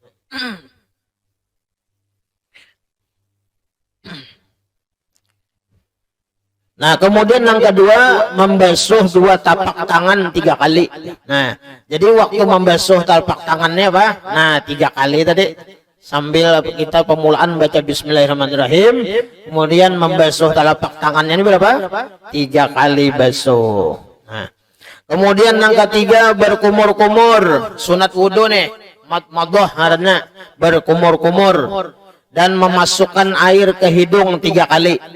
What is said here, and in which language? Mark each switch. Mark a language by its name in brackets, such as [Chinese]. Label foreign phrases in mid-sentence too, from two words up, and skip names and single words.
[Indonesian] Nah, kemudian yang kedua, membasuh dua tapak tangan 3 kali. Nah, jadi waktu membasuh tapak tangannya apa? Nah, 3 kali tadi. Sambil kita pemulaan baca Bismillahirrahmanirrahim. Kemudian membasuh telapak tangannya ini berapa? 3 kali basuh. Nah, kemudian yang ketiga, berkumur-kumur. Sunat wudhu nih. Madmadah karena berkumur-kumur. Dan memasukkan air ke hidung 3 kali.